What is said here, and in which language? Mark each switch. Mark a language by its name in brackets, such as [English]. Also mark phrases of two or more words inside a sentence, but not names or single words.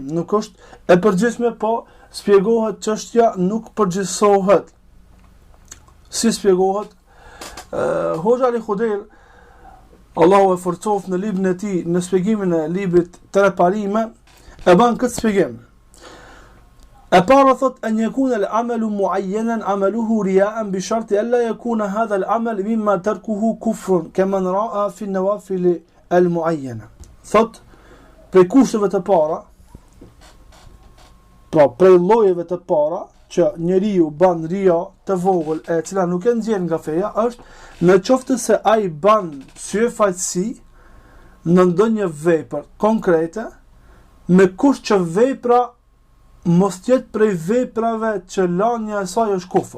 [Albanian] Nuk është e përgjithshme, po shpjegohet çështja, nuk përgjithësohet. Si shpjegohet? Hoxha Ali Khudair, Allahu e forcoft në librin e tij, në shpjegimin e librit Tre Parime, e ban këtë shpjegim. E para thot [Arabic] أن يكون العمل المعين عمله رياء بشرط ألا يكون هذا العمل مما تركه كفر كما رأى في النوافل المعينة. [Albanian] Thot prej kushteve të para, pra prej llojeve të para që njeriu bën ria të vogël e cila nuk e nxjerr nga feja është në qoftë se ai bën syfaqësi në ndonjë vepër konkrete me kusht që vepra mos jetë prej veprave që lania e saj është kufër.